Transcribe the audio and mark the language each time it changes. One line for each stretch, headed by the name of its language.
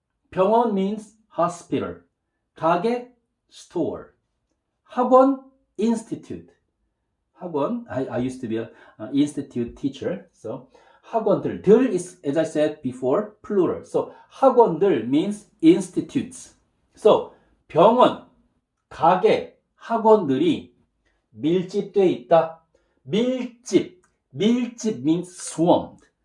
English: 병원 means hospital. 가게, store. 학원, institute. 학원, I used to be an institute teacher. So 학원들, 들 is, as I said before, plural. So 학원들 means institutes.
Korean: So 병원, 가게, 학원들이 밀집돼 있다.
English: 밀집 means swarmed.